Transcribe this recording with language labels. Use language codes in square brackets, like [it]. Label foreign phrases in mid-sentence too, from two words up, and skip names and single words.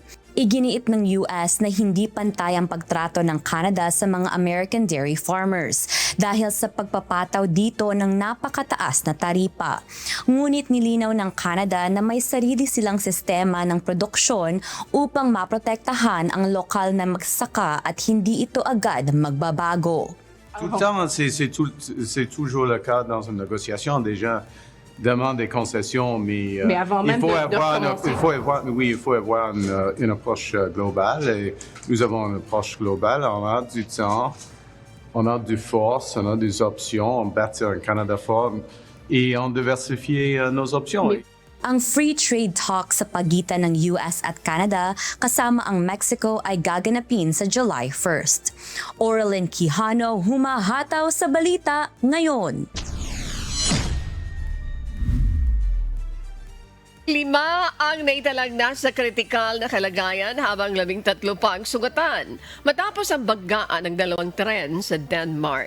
[tl] Iginiit ng US na hindi pantay ang pagtrato ng Canada sa mga [en] American dairy farmers [tl] dahil sa pagpapataw dito ng napakataas na taripa. Ngunit nilinaw ng Canada na may sarili silang sistema ng produksyon upang maprotektahan ang lokal na magsasaka at hindi ito agad magbabago. [fr] Tout le temps, c'est toujours le cas dans une négociation. Déjà, demande des concessions, mais il faut avoir une approche globale. Et nous avons une approche globale. On a du temps, on a du force, on a des options. On bâtit un Canada fort et on diversifie nos options. [tl] Ang [en] free trade talks [tl] sa pagitan ng US at Canada kasama ang Mexico ay gaganapin sa July 1st. Oralyn Quijano, humahataw sa balita ngayon. 5 ang naitalang nasa kritikal na kalagayan habang 13 pa ang sugatan matapos ang baggaan ng 2 tren sa Denmark.